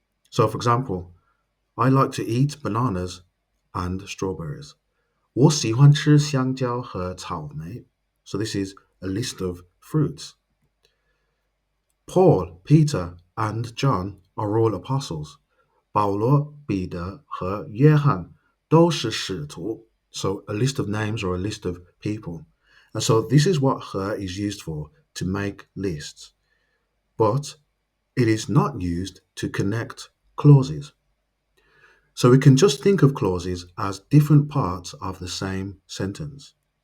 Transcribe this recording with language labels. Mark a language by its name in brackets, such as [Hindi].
[English] So for example, I like to eat bananas and strawberries. [Chinese] 我喜欢吃香蕉和草莓. [English] So this is a list of fruits. Paul, Peter, and John are all apostles. [Chinese] 保罗、彼得和约翰都是使徒. [English] So a list of names or a list of people. And so this is what 和 is used for, to make lists. But it is not used to connect clauses. So we can just think of clauses as different parts of the same sentence.